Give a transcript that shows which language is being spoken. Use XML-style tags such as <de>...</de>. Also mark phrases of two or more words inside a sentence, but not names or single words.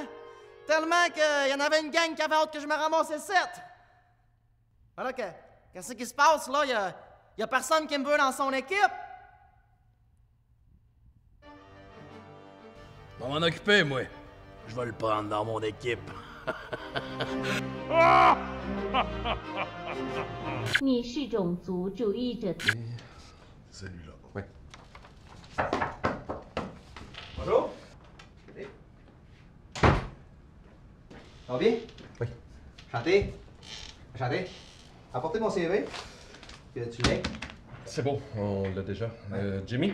<fr>Tellement qu'il y en avait une gang qui avait hâte que je me ramasse le 7! Alors qu'est-ce qui se passe, là? Y a personne qui me veut dans son équipe? On va m'en occuper, moi. Je vais le prendre dans mon équipe.</fr> <zh>你是种族主义者。</zh> <fr>Celui-là. Oui. Bonjour. Ça va bien? Oui. Chantez. Chantez. Apportez mon CV. Tu viens? C'est bon, on l'a déjà. Jimmy?</fr>